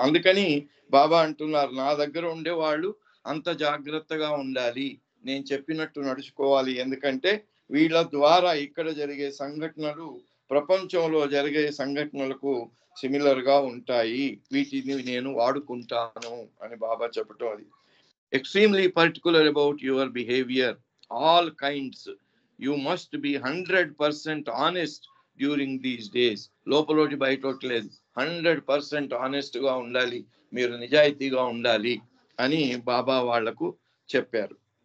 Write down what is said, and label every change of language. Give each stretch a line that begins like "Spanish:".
Telugu: అందుకని బాబా అంటున్నారు, నా దగ్గర ఉండే వాళ్ళు అంత జాగ్రత్తగా ఉండాలి, నేను చెప్పినట్టు నడుచుకోవాలి. ఎందుకంటే వీళ్ళ ద్వారా ఇక్కడ జరిగే సంఘటనలు ప్రపంచంలో జరిగే సంఘటనలకు సిమిలర్ గా ఉంటాయి, వీటిని నేను వాడుకుంటాను అని బాబా చెప్పటం.
English: అది extremely particular about your behavior, all kinds. You must be 100% honest during these days.
Telugu: లోపలోటి బయటోటి లేదు, 100% honest గా ఉండాలి, మీరు నిజాయితీగా ఉండాలి అని బాబా వాళ్లకు చెప్పారు.